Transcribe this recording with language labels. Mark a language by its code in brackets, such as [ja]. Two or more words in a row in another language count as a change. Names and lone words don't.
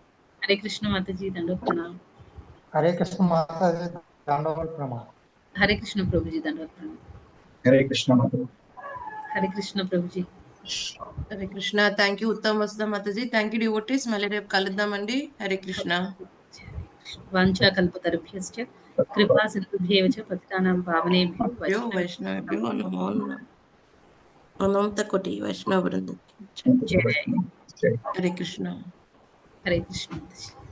[sa] హరే కృష్ణ [te] మాతాజీ. దండ ప్రణామం. [sa] హరే కృష్ణ [te] మాతాజీ దండవత్ ప్రణామం. [sa] హరే కృష్ణ [te] ప్రభుజీ. దండ ప్రణామం. [sa] హరే కృష్ణ [te] మాతాజీ. [sa] హరే కృష్ణ [te] ప్రభుజీ. [sa] హరే కృష్ణ. [en] Thank you [te] ఉత్తమ్ వసుదా మాతాజీ. [en] Thank you devotees. [te] మళ్ళీ రేపు కలుద్దామండి. [sa] హరే కృష్ణ. వాంఛా కల్పతరుభ్యశ్చ కృపా సింధుభ్యేవ చ పతితానాం పావనేభ్యో వైష్ణవేభ్యో నమో నమః. అనంత కోటి వైష్ణవ వృందం. జయ. హరే కృష్ణ. హరే కృష్ణ [te] మాతాజీ.